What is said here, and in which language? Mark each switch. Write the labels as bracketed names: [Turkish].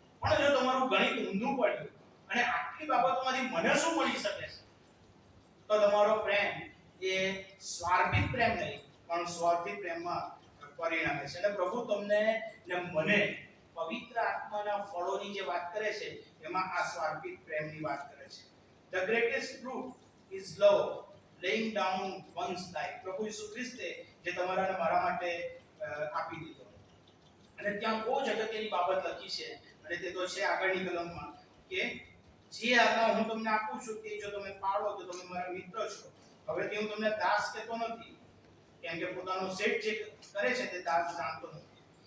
[Gujarati] પણ જો તમારું ગણિત ઊંધું પડ્યું અને આટલી બાબતોમાંથી મને શું મળી શકે છે, તો તમારો પ્રેમ એ સ્વાર્થિક પ્રેમ નહીં, પણ સ્વાર્થિક પ્રેમમાં પરિણમે છે. અને પ્રભુ તમને ને મને પવિત્ર આત્માના ફળોની જે વાત કરે છે એમાં આ સ્વાર્થિક પ્રેમની વાત કરે છે. [English] The greatest fruit is love, laying down one's life. [Gujarati] પ્રભુ ઈસુ ખ્રિસ્તે જે તમારા અને મારા માટે આપી દીધો. અને ત્યાં બહુ જ અગત્યની બાબત લખી છે, અને તે તો છે આગળની કલમમાં કે જે આજ્ઞા હું તમને આપું છું તે જો તમે પાળો તો તમે મારા મિત્ર છો. હવેથી હું તમને દાસ કહેતો નથી, કેમ કે પોતાનો સેટ જે કરે છે તે દાસ જાણતો નથી.